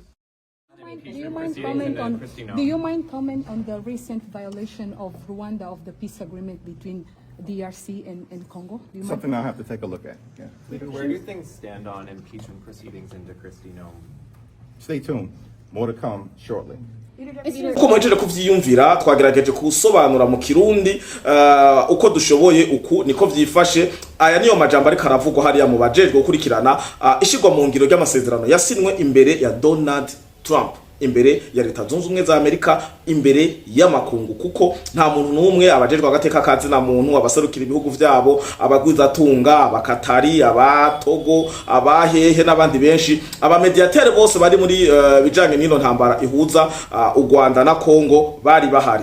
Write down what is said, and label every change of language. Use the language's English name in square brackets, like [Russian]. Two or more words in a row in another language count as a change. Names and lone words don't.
[English] Do you mind comment on the recent violation of Rwanda of the peace agreement between DRC and Congo? Something I'll have to take a look at. Yeah. Leader, where do things stand on impeachment proceedings into Christino? Stay tuned. More to come shortly. [Rundi] uko mwejeje kuvyiyumvira twagerageje kusobanura mu kirundi uko dushoboye uku niko vyifashe. Aya niyo majambo ariko aravugwa hariya mu bajejwe gukurikirana ishigwa mu ngiro ry'amasezerano yasinwe imbere ya Donald Trump, imbere ya Leta Zunze Ubumwe za Amerika, imbere y'amakungu, kuko nta muntu n'umwe abajejwe agateka kazi na muntu abaserukira ibihugu vyabo, abagwiza tunga, abakatari, abatogo, abahehe n'abandi benshi, abamediatere bose bari muri bijanye n'ino ntambara ihuza u Rwanda na Kongo bari bahari.